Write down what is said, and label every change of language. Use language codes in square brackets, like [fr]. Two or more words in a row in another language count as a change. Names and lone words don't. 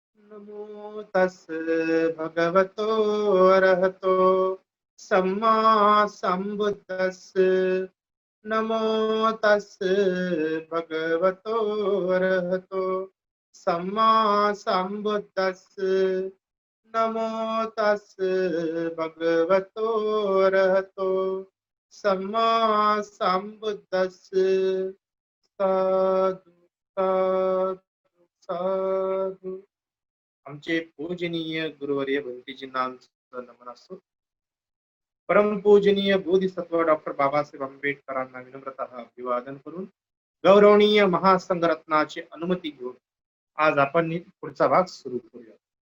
[pi] नमो तस् भगवतो अरहतो सम्मा संबुद्दस् नमो तस् भगवतो अरहतो सम्मा संबुद्दस् नमो तस् भगवतो अरहतो सम्मा संबुद्दस् साधु साधु साधु. [mr] आमचे पूजनीय गुरुवर्य भंतीजींना नमन असतो. परमपूजनीय बोधिसत्व डॉक्टर बाबासाहेब आंबेडकरांना विनम्रतः अभिवादन करून गौरवनीय महासंघरत्नाची अनुमती घेऊन आज आपण पुढचा भाग सुरू करूया.